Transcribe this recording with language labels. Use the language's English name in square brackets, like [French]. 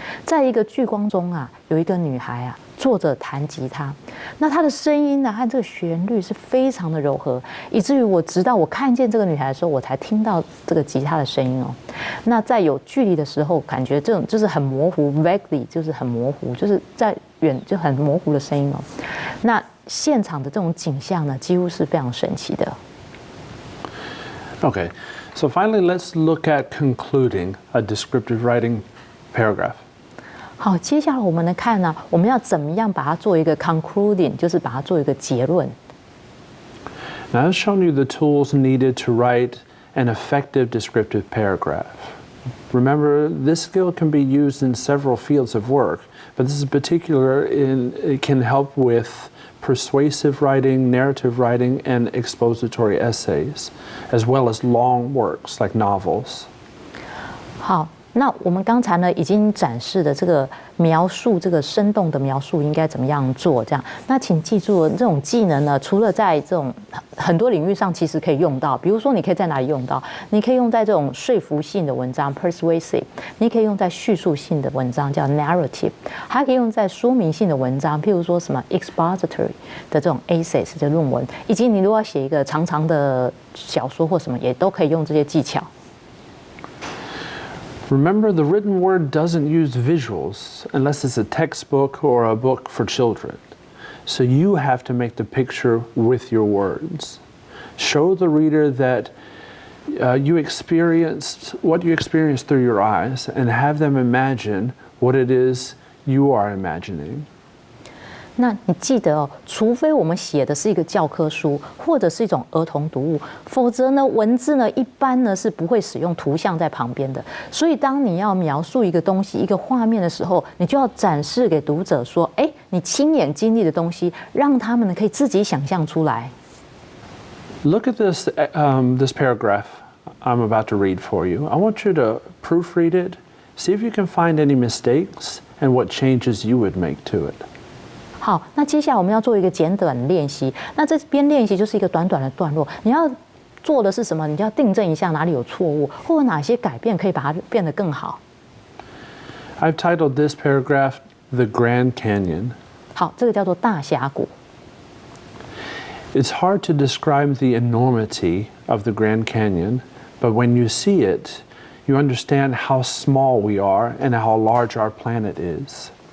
[Chinese] 在一個聚光中啊，有一個女孩啊坐着彈吉他，那她的聲音呢和這個旋律是非常的柔和，以至於我直到我看見這個女孩的時候，我才聽到這個吉他的聲音哦。那在有距離的時候，感覺這種就是很模糊 ，vaguely 就是很模糊，就是在遠就很模糊的聲音哦。那現場的這種景象呢，幾乎是非常神奇的。 [English] Okay, so finally let's look at concluding a descriptive writing paragraph. [Chinese] 好，接下來我們來看呢，我們要怎麼樣把它做一個 concluding，就是把它做一個結論。 [English] Now I've shown you the tools needed to write an effective descriptive paragraph. Remember, this skill can be used in several fields of work, but this is particular it can help with persuasive writing, narrative writing, and expository essays, as well as long works like novels. [Chinese] 好。那我們剛才呢已經展示的這個描述，這個生動的描述應該怎麼樣做？這樣，那請記住，這種技能呢，除了在這種很多領域上其實可以用到，比如說你可以在哪裡用到？你可以用在這種說服性的文章 （persuasive）， 你可以用在敘述性的文章叫 narrative， 還可以用在說明性的文章，譬如說什麼 expository 的這種 essays 的論文，以及你如果要寫一個長長的小說或什麼，也都可以用這些技巧。 [English] Remember, the written word doesn't use visuals unless it's a textbook or a book for children. So you have to make the picture with your words. Show the reader that you experienced what you experienced through your eyes, and have them imagine what it is you are imagining. [Chinese] 那你記得哦，除非我們寫的是一個教科書或者是一種兒童讀物，否則呢，文字呢一般呢是不會使用圖像在旁邊的。所以當你要描述一個東西、一個畫面的時候，你就要展示給讀者說，哎，你親眼經歷的東西，讓他們呢可以自己想象出來。 [English] Look at this this paragraph I'm about to read for you. I want you to proofread it, see if you can find any mistakes and what changes you would make to it. [Chinese] 好，那接下來我們要做一個簡短的練習。那這邊練習就是一個短短的段落，你要做的是什麼？你就要訂正一下哪裡有錯誤，或者哪些改變可以把它變得更好。 [English] I've titled this paragraph "The Grand Canyon." [Chinese] 好，這個叫做大峽谷。 [English] It's hard to describe the enormity of the Grand Canyon, but when you see it, you understand how small we are and how large our planet is.